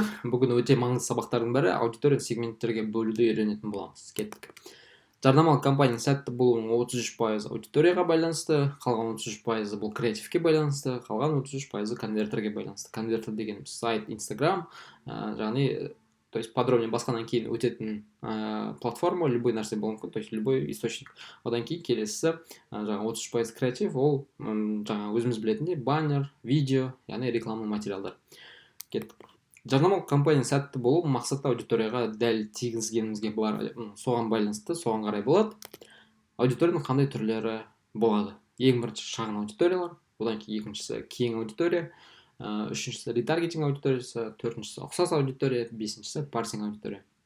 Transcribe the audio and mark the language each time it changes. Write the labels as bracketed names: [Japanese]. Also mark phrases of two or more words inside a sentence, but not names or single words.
[Kazakh] Бүгін өте маңызды сабақтардың бірі аудитория сегменттерге бөлуді үйренетін боламыз. Кеттік. Жарнамалық кампанияның сәтті болуының 33% аудиторияға байланысты, қалған 33% бұл креативке байланысты, қалған 33% конвертерге байланысты. Конвертер дегеніміз сайт, Instagram, яғни [Russian] то есть подробнее [Kazakh] басқаннан кейін өтетін платформа, любой нәрсе болуы мүмкін, [Russian] то есть любой источник. [Kazakh] Одан кейін келесі жаңағы 33% креатив, ол жаңағы өзіміз білетіндей баннер, видео, яғни рекламный материалдар. Кеттік. Жарнамалық кампанияның сәтті болу мақсатты аудиторияға дәл тигізгенімізге соған байланысты, соған қарай болады. Аудиторияның қандай түрлері болады? Ең бірінші шағын аудиториялар, одан кейін екіншісі кең аудитория, үшіншісі ретаргетинг аудиториясы, төртіншісі ұқсас аудитория, бесіншісі парсинг аудитория.